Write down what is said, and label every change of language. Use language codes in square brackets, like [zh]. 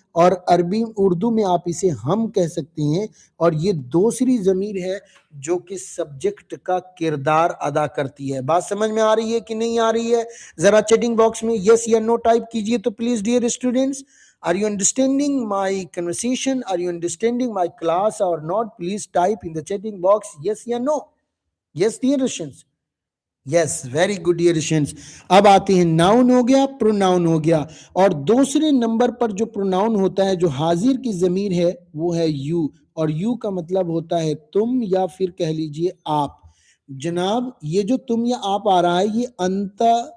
[ur] اور عربی اردو میں آپ اسے ہم کہہ سکتے ہیں، اور یہ دوسری ضمیر ہے جو کہ سبجیکٹ کا کردار ادا کرتی ہے۔ بات سمجھ میں آ رہی ہے کہ نہیں آ رہی ہے؟ ذرا چیٹنگ باکس میں یس یا نو ٹائپ کیجئے تو please dear students. [en] Are you understanding my conversation? Are you understanding my class or not? Please type in the chatting box yes या no. Yes dear students. [ur] Yes very good dear students. اب آتے ہیں noun ہو گیا، pronoun ہو گیا، اور دوسرے number پر جو pronoun ہوتا ہے جو حاضر کی ضمیر ہے وہ ہے یو، اور یو کا مطلب ہوتا ہے تم یا پھر کہہ لیجئے آپ۔ جناب یہ جو تم یا آپ آ رہا ہے یہ انتا،